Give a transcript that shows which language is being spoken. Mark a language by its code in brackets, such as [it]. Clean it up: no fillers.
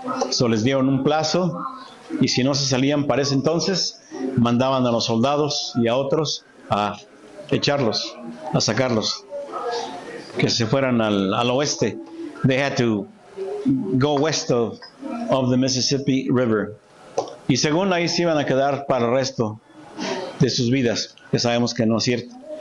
[es] So les dieron un plazo y si no se salían para ese entonces, mandaban a los soldados y a otros a echarlos, a sacarlos, que se fueran al oeste. [en] They had to go west of the Mississippi River. [es] Y según ahí se iban a quedar para el resto de sus vidas, que sabemos que no es cierto.